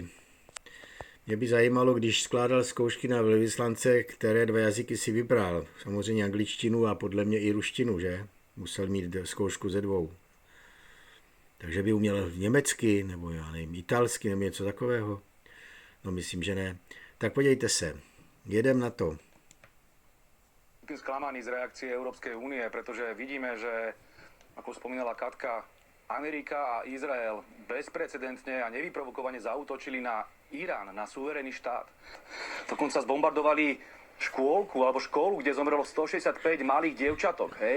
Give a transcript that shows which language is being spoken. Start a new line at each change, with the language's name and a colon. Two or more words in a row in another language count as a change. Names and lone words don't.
Czech: Mě by zajímalo, když skládal zkoušky na velvyslance, které 2 jazyky si vybral. Samozřejmě angličtinu a podle mě i ruštinu, že? Musel mít zkoušku ze 2. Takže by uměl německy, nebo já nevím, italsky, nebo něco takového. No myslím, že ne. Tak podívejte se, jedem na to.
Slovak: Sklamaný z reakcie Európskej únie, pretože vidíme, že, ako spomínala Katka, Amerika a Izrael bezprecedentne a nevyprovokovane zaútočili na Irán, na suverénny štát. Dokonca zbombardovali škôlku alebo školu, kde zomrelo 165 malých dievčatok, hej?